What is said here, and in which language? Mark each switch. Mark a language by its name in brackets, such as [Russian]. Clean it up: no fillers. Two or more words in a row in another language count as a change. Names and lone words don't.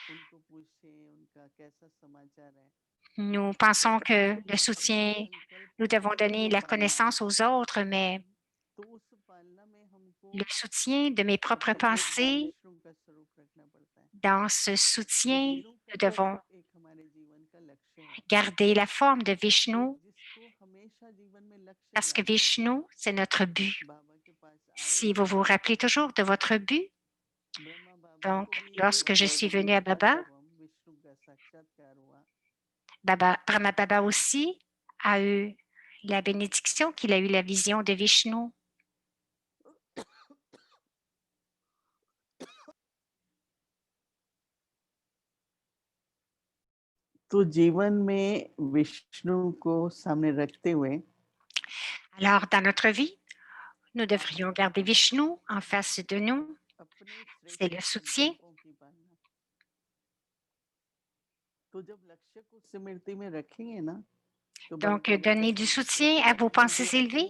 [French] Nous pensons que le soutien, nous devons donner la connaissance aux autres, mais le soutien de mes propres pensées, dans ce soutien, nous devons garder la forme de Vishnu parce que Vishnu, c'est notre but. Si vous vous rappelez toujours de votre but, donc lorsque je suis venue à Baba, Brahma Baba aussi a eu la bénédiction qu'il a eu la vision de Vishnu. [Hindi] तो जीवन में विष्णु को सामने रखते हुए [French] Alors, dans notre vie, nous devrions garder Vishnu en face de nous. C'est le soutien. Donc, donner du soutien à vos pensées élevées.